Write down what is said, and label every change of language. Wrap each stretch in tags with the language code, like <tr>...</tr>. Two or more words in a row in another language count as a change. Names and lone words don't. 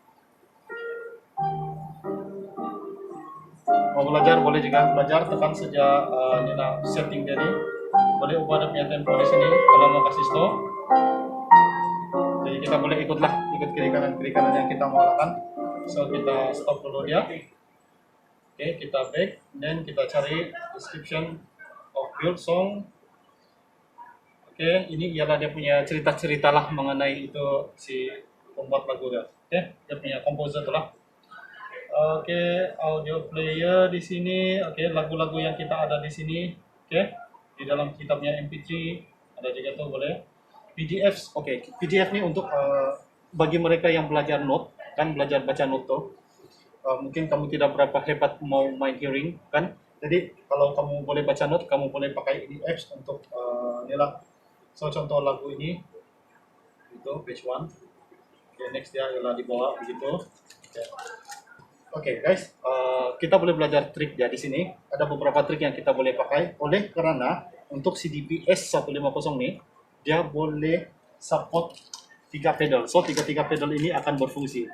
<ms>Mau belajar boleh juga belajar tekan saja ni lah setting dia ni. Boleh ubah dia punya tempo di sini kalau mau kasih stop. Jadi kita boleh ikut kiri kanan yang kita mau lakukan. So kita stop dulu dia. Oke, kita</ms> <en>back, then</en> <ms>kita cari</ms> <en>description of build song.</en> <ms>Oke, ini ialah dia punya cerita-cerita lah mengenai itu si pembuat lagu dia. Oke, dia punya komposer tu lah. Oke, audio player di sini. Oke, lagu-lagu yang kita ada di sini. Oke, di dalam kita punya MP3 ada juga tuh boleh. PDF, oke, PDF ni untuk bagi mereka yang belajar note, kan belajar baca note tuh. Mungkin kamu tidak berapa hebat mau main hearing, kan? Jadi kalau kamu boleh baca note, kamu boleh pakai ini apps untuk ni lah. So contoh lagu ini itu page 1. Okay, next dia adalah di bawah begitu. Oke, guys, kita boleh belajar trik ya di sini. Ada beberapa trik yang kita boleh pakai oleh karena untuk CDPS 150 nih dia boleh support 3 pedal. So 3 pedal ini akan berfungsi.</ms>